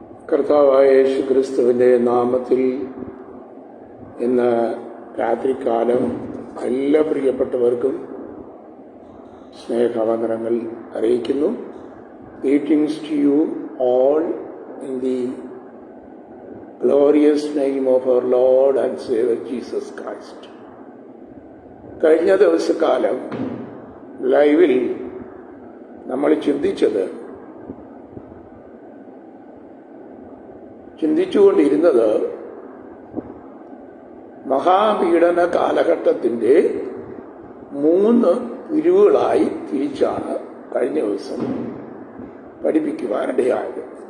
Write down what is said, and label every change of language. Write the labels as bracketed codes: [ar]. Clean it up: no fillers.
[ml] കർത്താവായ യേശു ക്രിസ്തുവിൻ്റെ നാമത്തിൽ ഇന്ന് രാത്രികാലം എല്ലാ പ്രിയപ്പെട്ടവർക്കും സ്നേഹവന്ദനങ്ങൾ അറിയിക്കുന്നു. [en] Greetings to you all in the glorious name of our Lord and Savior Jesus Christ. [ml] കഴിഞ്ഞ ദിവസക്കാലം ലൈവിൽ നമ്മൾ ചിന്തിച്ചുകൊണ്ടിരുന്നത് മഹാപീഡന കാലഘട്ടത്തിൻ്റെ 3 പിരിവുകളായി തിരിച്ചാണ് കഴിഞ്ഞ ദിവസം പഠിപ്പിക്കുവാനിടയായത്.